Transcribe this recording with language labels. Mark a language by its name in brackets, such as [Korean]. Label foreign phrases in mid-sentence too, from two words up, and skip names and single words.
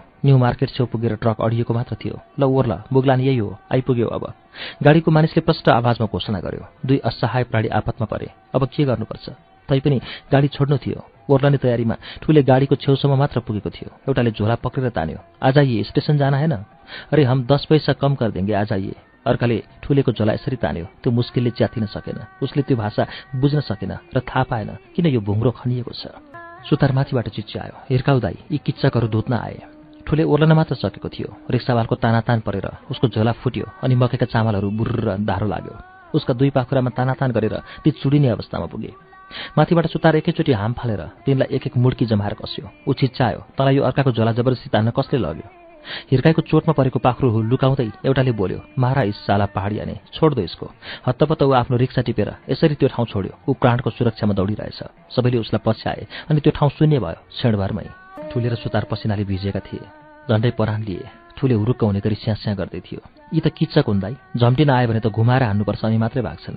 [Nepali] न्यू मार्केट छेउ पुगेर ट्रक अडिएको मात्र थियो। ल ओर्ल, बुग्लान यही हो, आइपुग्यो अब। गाडीको मानिसले प्रष्ट आवाजमा घोषणा गर्यो। दुई असहाय प्राणी आपतमा परे। अब के गर्नुपर्छ? तैपनि गाडी छोड्नु थियो। ओर्लने तयारीमा ठुले गाडीको छेउसम्म मात्र पुगेको थियो। एउटाले झोला पक्रेर तान्यो, [Hindi] आ जाइए, स्टेशन जाना है न? अरे हम 10 पैसा कम कर देंगे, आ जाइए। [Nepali] अर्काले ठुलेको झोला यसरी तान्यो। त्यो मुस्किलले च्यातिन सकेन। उसले त्यो भाषा बुझ्न सकेन र थाहा पाएन किन यो भुङ्रो खनिएको छ। सुतार माथिबाट चिच्यायो, हिर्काउ दाइ, यी किच्चकहरू धुत्न आए। ठुले ओर्लन मात्र सकेको थियो। रिक्सावालको तानातान परेर उसको झोला फुट्यो अनि मकेका चामलहरू बुर्र धारो लाग्यो। उसका दुई पाखुरामा तानातान गरेर ती चुडिने अवस्थामा पुगे। माथिबाट सुतार एकैचोटि हाम फालेर तिनलाई एक एक मुड्की जमाएर कस्यो। ऊ चिच्चायो, तँलाई यो अर्काको झोला जबरजस्ती तान्न कसले लग्यो? हिर्काईको चोटमा परेको पाखुरो लुकाउँदै एउटाले बोल्यो, [Hindi] मारा इस साला पहाडियाने, छोड दो यसको। [Nepali] हत्तपत्त ऊ आफ्नो रिक्सा टिपेर यसरी त्यो ठाउँ छोड्यो। ऊ प्राणको सुरक्षामा दौडिरहेछ। सबैले उसलाई पछ्याए अनि त्यो ठाउँ शून्य भयो क्षणभरमै। ठुले र सुतार पसिनाले भिजेका थिए। झन्डै परान लिए। ठुले हुरुक्क हुने गरी स्यास्या गर्दै थियो, यी त किच्चक हुन् दाइ, झम्टिन आयो भने त घुमाएर हान्नुपर्छ अनि मात्रै भाग्छन्।